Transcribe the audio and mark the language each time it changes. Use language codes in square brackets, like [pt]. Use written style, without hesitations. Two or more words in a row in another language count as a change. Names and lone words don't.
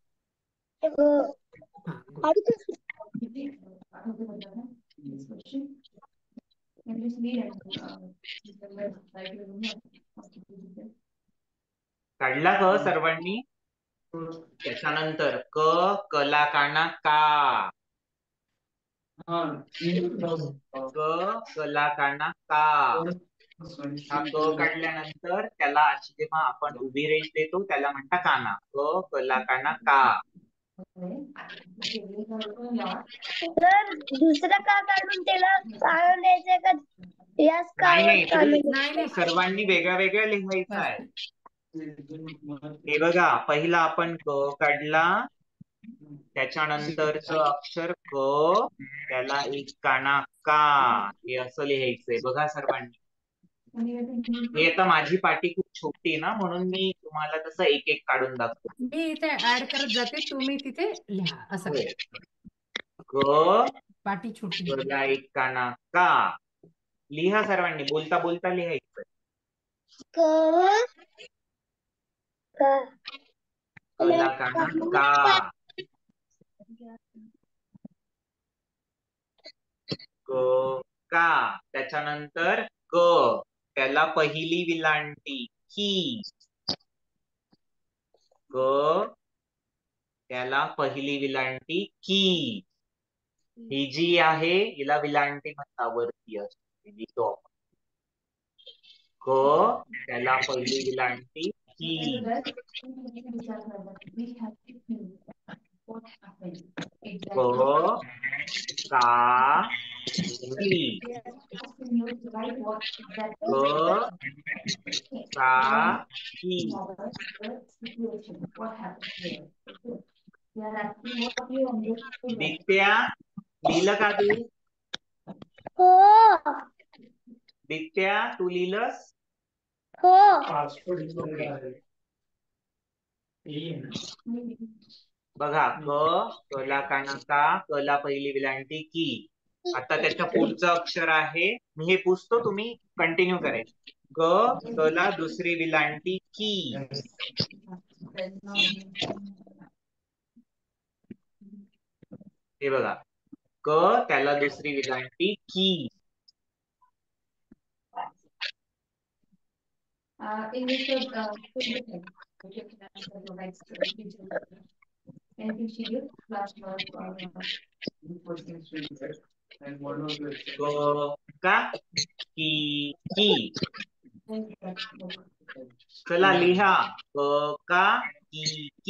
[mr] हा, गुड. काढला क सर्वांनी? त्याच्यानंतर क कला काना का. क कला काना का. हा क काढल्यानंतर त्याला अशी जेव्हा आपण उभी रेष देतो त्याला म्हणता काना. क कला काना का. दुसरं का काढून त्याला काढून द्यायचं का? याच नाही. सर्वांनी वेगळ्या वेगळ्या लिहायचं आहे. हे बघा, पहिला आपण क काढला, त्याच्यानंतरच अक्षर क, त्याला एक काना का, हे असं लिहायचंय. बघा सर्वांनी. हे आता माझी पाटी खूप छोटी आहे ना, म्हणून मी तुम्हाला तसं एक एक काढून दाखवतो. मी इथे ऍड करत जाते, तुम्ही तिथे लिहा. असं क पाटी छोटी. कला एक काना का. लिहा सर्वांनी. बोलता बोलता लिहायचं. कला काना का. क का. त्याच्यानंतर क त्याला पहिली विलांटी की. क त्याला पहिली विलांटी की. ही जी आहे हिला विलांटी म्हणता वरती असते. लिहितो आपण. क त्याला पहिली विलांटी की. क का की. क का की. दित्या लिहिलं का तू? हो दित्या तू लिहिलंस? हो बघा क ला काना का, क ला पहिली विलांटी की. आता त्याच्या पुढचं अक्षर आहे, मी हे पुसतो, तुम्ही कंटिन्यू करायचं. क ला दुसरी विलांटी की. हे बघा क त्याला दुसरी विलांटी की. [en] English anything she did last month [mr] क का की. चला लिहा क का की.